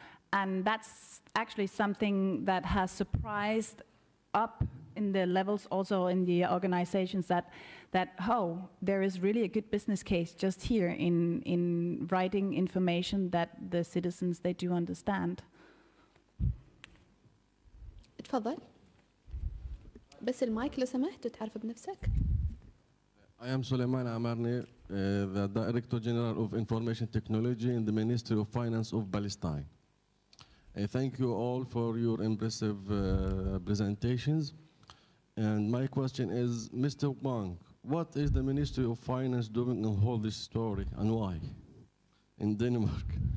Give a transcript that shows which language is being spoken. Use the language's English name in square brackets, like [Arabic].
[English] And that's actually something that has surprised up in the levels, also in the organizations, that there is really a good business case just here in writing information that the citizens, they do understand. [Arabic] اتفضل. بس المايك لو سمحت وتعرف بنفسك. [English] I am Suleiman Amarni, the Director General of Information Technology in the Ministry of Finance of Palestine. Thank you all for your impressive presentations. And my question is, Mr. Wang, what is the Ministry of Finance doing in all this story and why in Denmark?